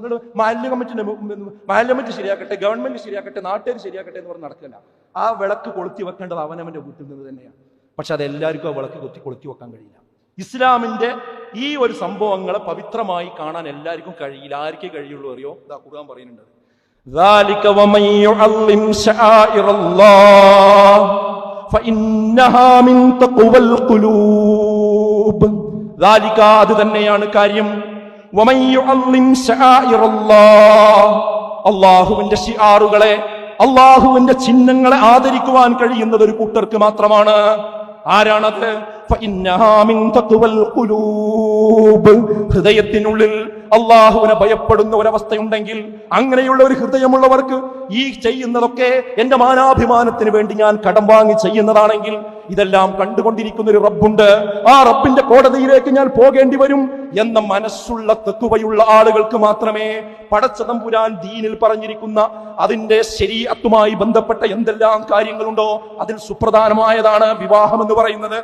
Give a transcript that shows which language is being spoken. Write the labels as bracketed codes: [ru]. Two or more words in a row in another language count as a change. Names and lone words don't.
[ml] മഹല്ല് കമ്മിറ്റി ശരിയാക്കട്ടെ, ഗവൺമെന്റ് ശരിയാക്കട്ടെ, നാട്ടുകാർ ശരിയാക്കട്ടെ എന്ന് പറഞ്ഞ് നടക്കില്ല. ആ വിളക്ക് കൊളുത്തി വെക്കേണ്ടത് അവനവന്റെ വീട്ടിൽ നിന്ന് തന്നെയാണ്. പക്ഷെ അതെല്ലാവർക്കും ആ വിളക്ക് കൊളുത്തി വെക്കാൻ കഴിയില്ല. ഇസ്ലാമിന്റെ ഈ ഒരു സംഭവങ്ങളെ പവിത്രമായി കാണാൻ എല്ലാവർക്കും കഴിയില്ല. ആർക്കേ കഴിയുള്ളൂ അറിയോ? ഇതാ ഖുർആൻ പറയുന്നുണ്ട്, [ar] ذَلِكَ وَمَن يُعَظِّمْ شَعَائِرَ اللَّهِ فَإِنَّهَا مِن تَقْوَى الْقُلُوبِ. ذَلِكَ, [ml] അത് തന്നെയാണ് കാര്യം. [ar] وَمَن يُعَظِّمْ شَعَائِرَ اللَّهِ, [ml] അല്ലാഹുവിന്റെ ശിആറുകളെ, അല്ലാഹുവിന്റെ ചിഹ്നങ്ങളെ ആദരിക്കുവാൻ കഴിയുന്നത് ഒരു കൂട്ടർക്ക് മാത്രമാണ്. ആരാണത്? ഹൃദയത്തിനുള്ളിൽ അള്ളാഹുവിനെ ഭയപ്പെടുന്ന ഒരവസ്ഥയുണ്ടെങ്കിൽ, അങ്ങനെയുള്ള ഒരു ഹൃദയമുള്ളവർക്ക് ഈ ചെയ്യുന്നതൊക്കെ എന്റെ മാനാഭിമാനത്തിന് വേണ്ടി ഞാൻ കടം വാങ്ങി ചെയ്യുന്നതാണെങ്കിൽ, ഇതെല്ലാം കണ്ടുകൊണ്ടിരിക്കുന്ന ഒരു റബ്ബുണ്ട്, ആ റബ്ബിന്റെ കോടതിയിലേക്ക് ഞാൻ പോകേണ്ടി വരും എന്ന മനസ്സുള്ള തഖ്വയുള്ള ആളുകൾക്ക് മാത്രമേ പടച്ച തമ്പുരാൻ ദീനിൽ പറഞ്ഞിരിക്കുന്ന അതിന്റെ ശരീഅത്തുമായി ബന്ധപ്പെട്ട എന്തെല്ലാം കാര്യങ്ങളുണ്ടോ അതിൽ സുപ്രധാനമായതാണ് വിവാഹം എന്ന് പറയുന്നത്.